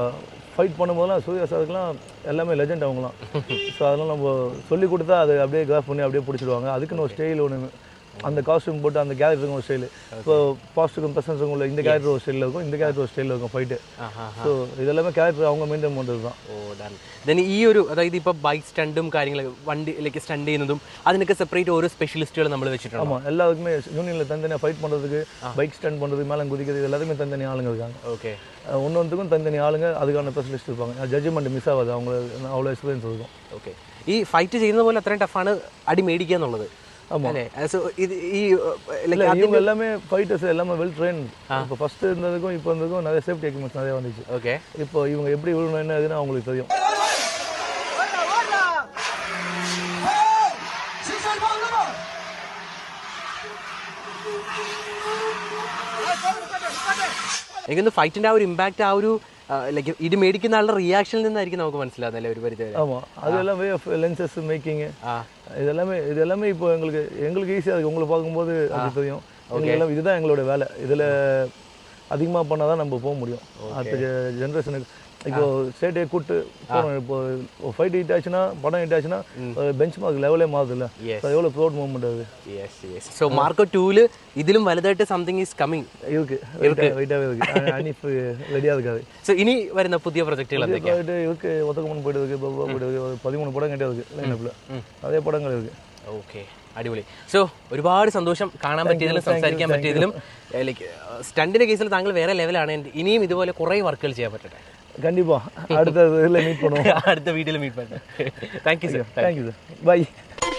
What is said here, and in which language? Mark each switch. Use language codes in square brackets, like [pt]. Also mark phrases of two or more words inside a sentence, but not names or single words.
[ta] ஆனால் ஃபைட் பண்ணும்போதெல்லாம் சூர்யா சாருக்குலாம் எல்லாமே லெஜெண்ட் அவங்களாம். ஸோ அதெல்லாம் நம்ம சொல்லி கொடுத்தா அது அப்படியே கிராஃப் பண்ணி அப்படியே பிடிச்சிடுவாங்க. அதுக்குன்னு ஒரு ஸ்டைல் ஒன்று, அந்த காஸ்ட்யூம் போட்டு அந்த கேரக்டருக்கு ஒரு ஸ்டைலு. இப்போ பாஸ்ட்டுக்கும் ப்ரெசன்ஸுக்கும் உள்ள இந்த கேரக்டர் ஒரு ஸ்டைலில் இருக்கும், இந்த கேரக்டர் ஒரு ஸ்டைலில் இருக்கும் ஃபைட்டு. ஸோ இதெல்லாமே கேரக்டர் அவங்க மெயின்டைன் பண்ணுறது தான். [ml] ദെൻ ഈ ഒരു അതായത് ഇപ്പോൾ ബൈക്ക് സ്റ്റണ്ടും കാര്യങ്ങളൊക്കെ വണ്ടിയിലേക്ക് സ്റ്റണ്ട് ചെയ്യുന്നതും അതിനൊക്കെ സെപ്പറേറ്റ് ഓരോ സ്പെഷ്യലിസ്റ്റുകൾ നമ്മൾ വെച്ചിട്ടുണ്ട്. [ta] ஆமாம், எல்லாருக்குமே யூனியனில் தனித்தனியாக ஃபைட் பண்ணுறதுக்கு, [en] bike stunt [ta] பண்ணுறது, மேலே குதிக்கிறது, எல்லாத்துக்குமே தனித்தனி ஆளுங்க இருக்காங்க. ஓகே, ஒன்றுக்கும் தனித்தனி ஆளுங்க அதுக்கான ஸ்பெஷலிஸ்ட் இருப்பாங்க. [en] judgment miss [ta] ஆகாது, அவங்க அவ்வளோ எக்ஸ்பீரியன்ஸ் இருக்கும். [ml] ഓക്കെ. ഈ ഫൈറ്റ് ചെയ്യുന്ന പോലെ അത്രയും ടഫാണ് അടി മേടിക്കുക എന്നുള്ളത്. [ta] ஆமாம், [ml] സോ ഇത് ഈ [ta] இவங்க எல்லாமே ஃபைட்டர்ஸ் எல்லாமே [en] well train. [ta] இப்போ ஃபர்ஸ்ட் இருந்ததுக்கும் இப்போ இருந்ததுக்கும் நிறைய [en] safety equipments [ta] நிறைய வந்துச்சு. ஓகே, இப்போ இவங்க எப்படி விழணும் என்ன இதுன்னு அவங்களுக்கு தெரியும். [ml] എനിക്കൊന്ന് ഫൈറ്റിന്റെ ആ ഒരു ഇമ്പാക്ട് ആ ഒരു ലൈക്ക് ഇത് മേടിക്കുന്ന ആളുടെ റിയാക്ഷനിൽ നിന്നായിരിക്കും നമുക്ക് മനസ്സിലാകുന്നല്ലേ ഒരു പരിധി വരെ. [ta] ஆமாம், அது எல்லாம் [en] way of lenses making, [ta] இதெல்லாமே இப்போ எங்களுக்கு ஈஸியாக இருக்குது. உங்களை பார்க்கும்போது அது தெரியும். எல்லாம் இதுதான் எங்களோட வேலை. இதில் அதிகமாக பண்ணால் தான் நம்ம போக முடியும் அடுத்த ஜென்ரேஷனுக்கு. இப்போ ஸ்டேட்டே கூட்டு போகிறோம். இப்போ ஃபைட் ஹிட் ஆச்சுன்னா, படம் ஹிட் ஆச்சுன்னா [en] bench mark level [ta] மாறுது இல்லை? எவ்வளோ [en] proud movement [ta] அது. [en] ஸோ மார்க்கோ 2 [ml] ഇതിലും വലുതായിട്ട് [en] something is coming [ta] வெயிட்டாகவே இருக்குது. அனிஃப் ரெடியாக இருக்காது. [ml] ஸோ இனி വരുന്ന പുതിയ പ്രൊജക്റ്റുകൾ എന്തൊക്കെയാണ്? [ta] இருக்கு ஒத்தக்கம்மன் போயிட்டு இருக்கு, பாபா போயிட்டு இருக்கு, 13 படம் கிட்டே இருக்குது லைனப்பில். அதே படங்கள் இருக்குது. [ml] ഓക്കെ, അടിപൊളി. സോ ഒരുപാട് സന്തോഷം കാണാൻ പറ്റിയതിലും സംസാരിക്കാൻ പറ്റിയതിലും. ലൈക്ക് സ്റ്റണ്ടിന്റെ കേസിൽ താങ്കൾ വേറെ ലെവലാണ്. ഇനിയും ഇതുപോലെ കുറേ വർക്കുകൾ ചെയ്യാൻ പറ്റട്ടെ. [ta] கண்டிப்பாக அடுத்த இதில் மீட் பண்ணுவோம். [ml] അടുത്ത വീഡിയോയിൽ മീറ്റ് പറ്റട്ടെ. [en] thank you sir. thank you sir. [ta] பை.